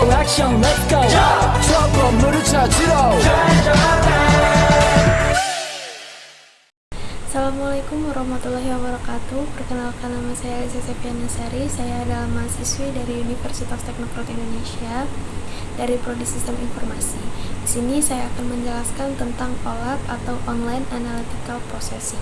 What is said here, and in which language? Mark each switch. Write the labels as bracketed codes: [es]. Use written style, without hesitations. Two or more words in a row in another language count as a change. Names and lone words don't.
[ko] 액션 [en] let's go [ko] 저 건물을 찾으러 [ar] السلام عليكم ورحمة الله وبركاته. [id] Perkenalkan, nama saya Elisa Septianasari. Saya adalah mahasiswi dari Universitas Teknokrat Indonesia dari Prodi Sistem Informasi. Di sini saya akan menjelaskan tentang OLAP atau [en] Online Analytical Processing.